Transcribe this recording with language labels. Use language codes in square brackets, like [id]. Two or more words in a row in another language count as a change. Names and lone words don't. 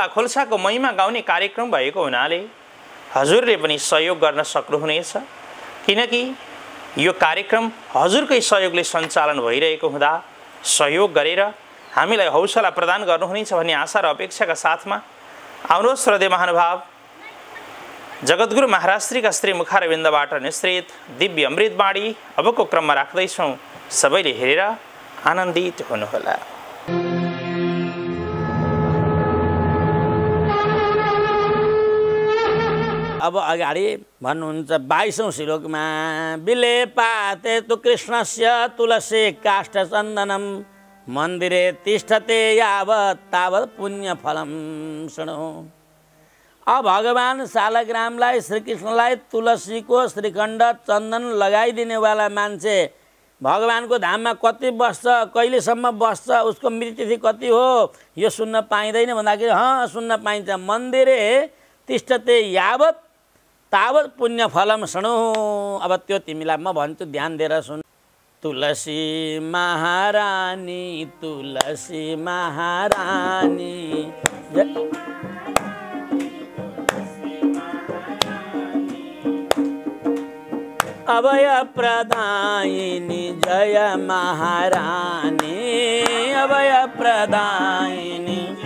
[ne] खोल्साको महिमा गाउने कार्यक्रम भएको हुनाले हजुरले पनि सहयोग गर्न सक्नुहुनेछ, किनकि यो कार्यक्रम हजुरकै सहयोगले सञ्चालन भइरहेको हुँदा सहयोग गरेर हामीलाई हौसला प्रदान गर्नुहुनेछ भन्ने आशा र अपेक्षाका साथमा आउनुहोस् श्रद्धेय महानुभाव, जगद्गुरु महाराज श्रीका श्रीमुखारविन्दबाट निश्रित दिव्य अमृतवाणी अबको क्रममा राख्दैछौँ। सबैले हेरेर आनन्दित हुनुहोला। अब अगाडि भन्नुहुन्छ 22औं श्लोकमा, [sa] विलेपाते तु कृष्णस्य तुलसी काष्ठ चन्दनम मन्दिरे तिष्ठते यावत् तावत् पुण्यफलम शृणु। [ne] अब भगवान सालग्रामलाई, श्रीकृष्णलाई तुलसीको श्रीखण्ड चन्दन लगाइदिनेवाला मान्छे भगवानको धाममा कति बस्छ, कहिलेसम्म बस्छ, उसको मृत्यु कति हो, यो सुन्न पाइँदैन भन्दाखेरि सुन्न पाइन्छ। [sa] मन्दिरे तिष्ठते यावत् तावत् पुण्यफलम शृणु। [ne] अब त्यो तिमीलाई म भन्छु, ध्यान दिएर सुन। तुलसी महारानी, तुलसी महारानी, अभय प्रदायिनी जय महारानी, अभय प्रदायिनी